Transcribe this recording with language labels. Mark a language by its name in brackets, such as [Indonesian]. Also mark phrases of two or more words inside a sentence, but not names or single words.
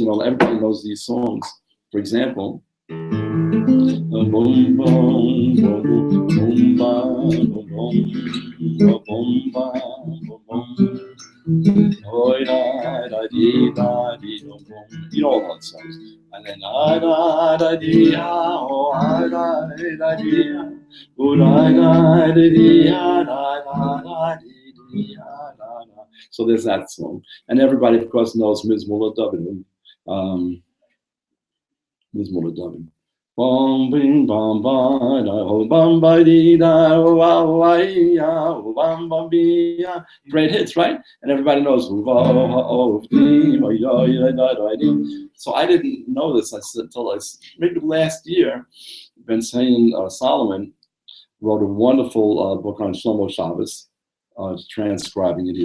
[English] Everybody knows these songs. For example, all those songs. And then so there's that song. And everybody, of course, knows Mizmor Dovid. Mizmor Dovid. Bom bing bom ba da ho bom ba dee da wa ya bom bom be. Great hits, right? And everybody knows. So I didn't know this until maybe last year. Ben Saying Solomon wrote a wonderful book on Shlomo Shabbos, transcribing it.